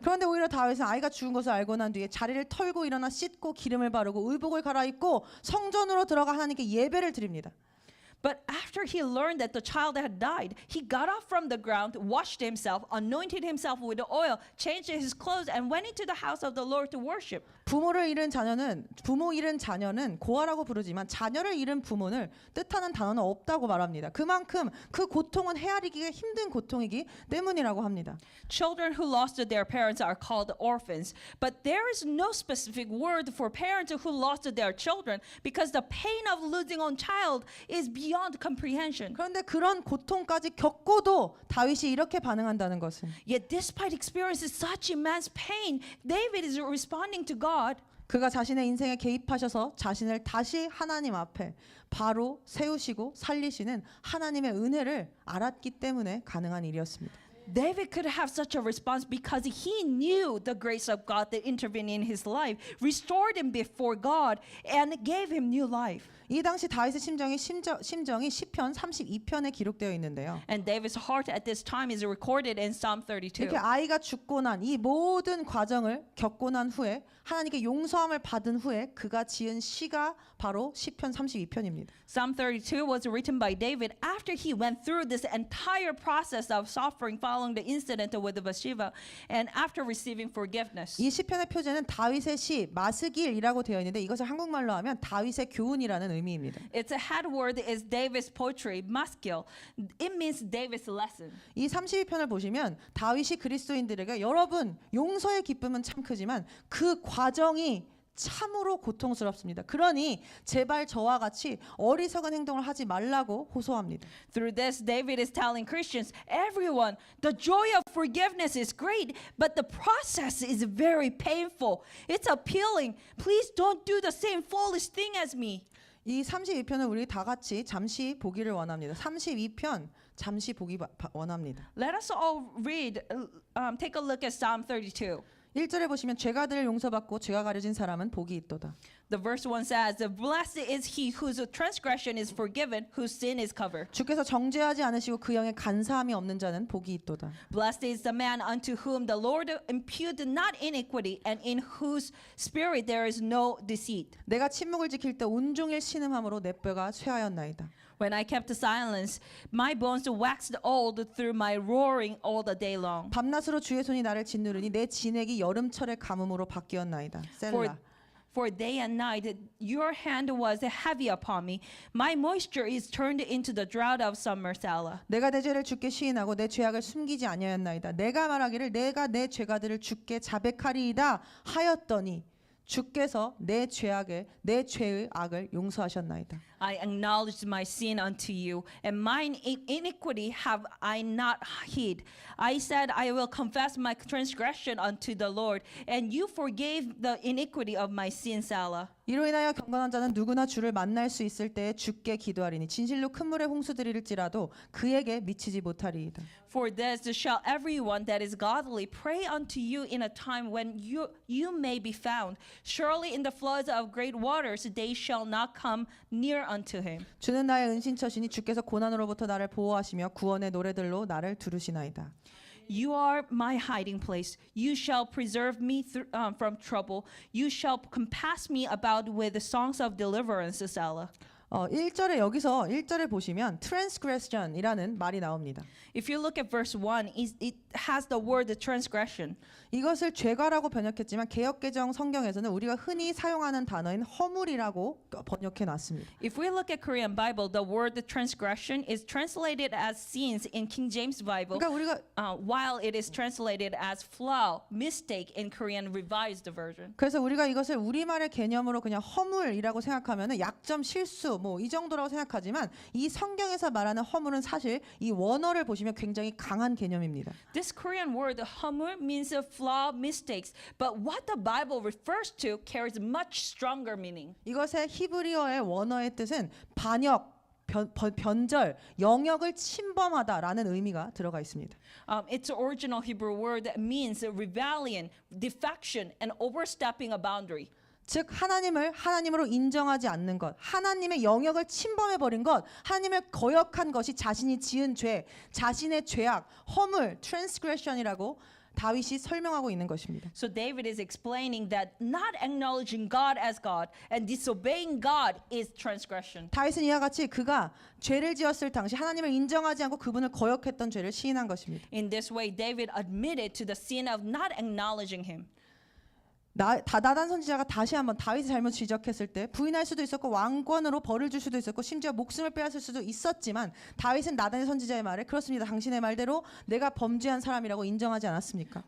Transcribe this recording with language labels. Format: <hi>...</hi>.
<ko>그런데 오히려 다윗은 아이가 죽은 것을 알고 난 뒤에 자리를 털고 일어나 씻고 기름을 바르고 의복을 갈아입고 성전으로 들어가 하나님께 예배를 드립니다.</ko> <en>But after he learned that the child had died, he got up from the ground, washed himself, anointed himself with oil, changed his clothes, and went into the house of the Lord to worship.</en> <ko>부모 잃은 자녀는 고아라고 부르지만 자녀를 잃은 부모를 뜻하는 단어는 없다고 말합니다. 그만큼 그 고통은 헤아리기가 힘든 고통이기 때문이라고 합니다.</ko> <en>Children who lost their parents are called orphans, but there is no specific word for parents who lost their children because the pain of losing a child is beyond comprehension.</en> <ko>그런데 그런 고통까지 겪고도 다윗이 이렇게 반응한다는 것은</ko> <en>Yet despite experiencing such immense pain, David is responding to God.</en> <ko>그가 자신의 인생에 개입하셔서 자신을 다시 하나님 앞에 바로 세우시고 살리시는 하나님의 은혜를 알았기 때문에 가능한 일이었습니다.</ko> <en>David could have such a response because he knew the grace of God that intervened in his life, restored him before God, and gave him new life.</en> <ko>이 당시 다윗의 심정이 시편 32편에 기록되어 있는데요.</ko> <en>And David's heart at this time is recorded in Psalm 32.</en> <ko>이렇게 아이가 죽고 난 이 모든 과정을 겪고 난 후에 하나님께 용서함을 받은 후에 그가 지은 시가 바로 시편 32편입니다.</ko> <en>Psalm 32 was written by David after he went through this entire process of suffering following the incident with Bathsheba and after receiving forgiveness.</en> <ko>이 시편의 표제는 다윗의 시 마스길이라고 되어 있는데 이것을 한국말로 하면 다윗의 교훈이라는 의미입니다.</ko> <en>Its head word is David's poetry, maskil. It means David's lesson.</en> <ko>이 32편을 보시면 다윗이 그리스도인들에게 여러분 용서의 기쁨은 참 크지만 그 과정이 참으로 고통스럽습니다. 그러니 제발 저와 같이 어리석은 행동을 하지 말라고 호소합니다.</ko> <en>Through this, David is telling Christians, everyone, the joy of forgiveness is great, but the process is very painful. It's appealing. Please don't do the same foolish thing as me.</en> <ko>이 32편을 우리 다 같이 잠시 보기를 원합니다. 32편 잠시 보기 원합니다.</ko> <en>Let us all read, take a look at Psalm 32.</en> <ko>1절에 보시면 죄가들을 용서받고 죄가 가려진 사람은 복이 있도다.</ko> <en>The verse 1 says, Blessed is he whose transgression is forgiven, whose sin is covered.</en> <ko>주께서 정죄하지 않으시고 그 영에 간사함이 없는 자는 복이 있도다.</ko> <en>Blessed is the man unto whom the Lord imputed not iniquity, and in whose spirit there is no deceit.</en> <ko>내가 침묵을 지킬 때 온종일 신음함으로 내 뼈가 쇠하였나이다.</ko> <en>When I kept silence, my bones waxed old through my roaring all the day long.</en> <ko>밤낮으로 주의 손이 나를 짓누르니 내 진액이 여름철의 가뭄으로 바뀌었나이다. 셀라.</ko> <en>For day and night your hand was heavy upon me. My moisture is turned into the drought of summer, Selah.</en> <ko>내가 내 죄를 주께 시인하고 내 죄악을 숨기지 아니하였나이다. 내가 말하기를 내가 내 죄가들을 주께 자백하리이다 하였더니 주께서 내 죄의 악을 용서하셨나이다.</ko> <en>I acknowledged my sin unto you, and mine iniquity have I not hid. I said, I will confess my transgression unto the Lord, and you forgave the iniquity of my sin, Selah.</en> <ko>이로 인하여 경건한 자는 누구나 주를 만날 수 있을 때에 주께 기도하리니 진실로 큰 물에 홍수들일지라도 그에게 미치지 못하리이다.</ko> <en>For this shall everyone that is godly pray unto you in a time when you may be found. Surely in the floods of great waters they shall not come near unto him.</en> <ko>주는 나의 은신처시니 주께서 고난으로부터 나를 보호하시며 구원의 노래들로 나를 두르시나이다.</ko> <en>You are my hiding place. You shall preserve me from trouble. You shall compass me about with the songs of deliverance, Selah.</en> <ko>1절에 여기서 1절에 보시면 transgression이라는 말이 나옵니다.</ko> <en>If you look at verse 1, it has the word transgression.</en> <ko>이것을 죄가라고 번역했지만 개역개정 성경에서는 우리가 흔히 사용하는 단어인 허물이라고 번역해 놨습니다.</ko> <en>If we look at Korean Bible, the word transgression is translated as sins in King James Bible,</en> <ko>그러니까 우리가</ko> <en>while it is translated as flaw, mistake in Korean Revised Version.</en> <ko>그래서 우리가 이것을 우리말의 개념으로 그냥 허물이라고 생각하면은 약점, 실수 뭐 이 정도라고 생각하지만 이 성경에서 말하는 허물은 사실 이 원어를 보시면 굉장히 강한 개념입니다.</ko> <en>This Korean word hamul means flaw, mistakes, but what the Bible refers to carries much stronger meaning.</en> <ko>이것의 히브리어의 원어의 뜻은 반역, 변절, 영역을 침범하다라는 의미가 들어가 있습니다.</ko> <en>Its original Hebrew word means rebellion, defection, and overstepping a boundary.</en> <ko>즉 하나님으로 인정하지 않는 것, 하나님의 영역을 침범해 버린 것, 하나님을 거역한 것이 자신이 지은 죄, 자신의 죄악, 허물, transgression이라고 다윗이 설명하고 있는 것입니다.</ko> <en>So David is explaining that not acknowledging God as God and disobeying God is transgression.</en> <ko>다윗은 이와 같이 그가 죄를 지었을 당시 하나님을 인정하지 않고 그분을 거역했던 죄를 시인한 것입니다.</ko> <en>In this way, David admitted to the sin of not acknowledging him.</en> <ko>나단 선지자가 다시 한번 다윗의 잘못 지적했을 때 부인할 수도 있었고 왕권으로 벌을 줄 수도 있었고 심지어 목숨을 빼앗을 수도 있었지만 다윗은 나단의 선지자의 말에 그렇습니다. 당신의 말대로 내가 범죄한 사람이라고 인정하지 않았습니까?</ko>